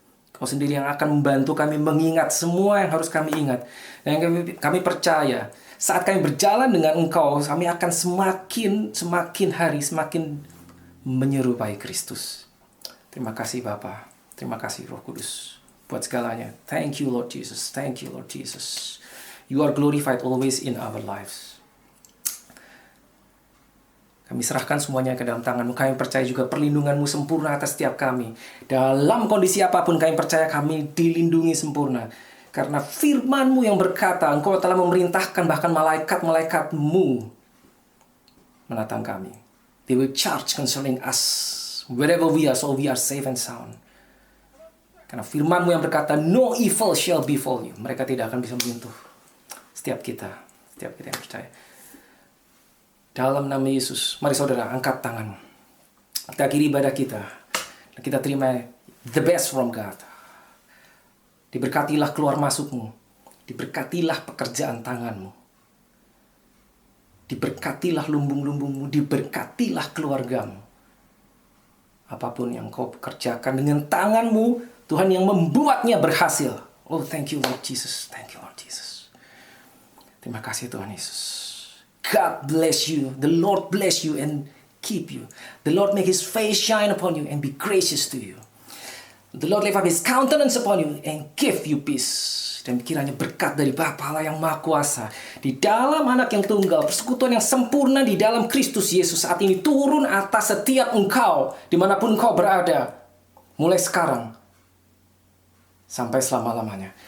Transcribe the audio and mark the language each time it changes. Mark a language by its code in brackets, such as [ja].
[id] Engkau sendiri yang akan membantu kami mengingat semua yang harus kami ingat. Dan kami percaya saat kami berjalan dengan Engkau, kami akan semakin hari semakin menyerupai Kristus. Terima kasih Bapa. Terima kasih Roh Kudus buat segalanya. [en] Thank you Lord Jesus. Thank you Lord Jesus. You are glorified always in our lives. [id] Kami serahkan semuanya ke dalam tangan-Mu. Kami percaya juga perlindungan-Mu sempurna atas setiap kami. Dalam kondisi apapun kami percaya kami dilindungi sempurna. Karena firman-Mu yang berkata, Engkau telah memerintahkan bahkan malaikat-malaikat-Mu menatang kami. [en] They will charge concerning us. Wherever we are, so we are safe and sound. [id] Karena firman-Mu yang berkata, [en] no evil shall befall you. [id] Mereka tidak akan bisa menyentuh setiap kita yang percaya. Dalam nama Yesus, mari saudara angkat tangan. Kita akhiri ibadah kita. Dan kita terima [en] the best from God. [id] Diberkatilah keluar masukmu. Diberkatilah pekerjaan tanganmu. Diberkatilah lumbung-lumbungmu. Diberkatilah keluargamu. Apapun yang kau kerjakan dengan tanganmu, Tuhan yang membuatnya berhasil. [en] Oh, thank you Lord Jesus. Thank you Lord Jesus. [id] Terima kasih Tuhan Yesus. [en] God bless you. The Lord bless you and keep you. The Lord make His face shine upon you and be gracious to you. The Lord lift up His countenance upon you and give you peace. [id] Dan kiranya berkat dari Bapa Allah yang Maha Kuasa di dalam Anak yang Tunggal, persekutuan yang sempurna di dalam Kristus Yesus saat ini turun atas setiap engkau dimanapun engkau berada, mulai sekarang sampai selama-lamanya.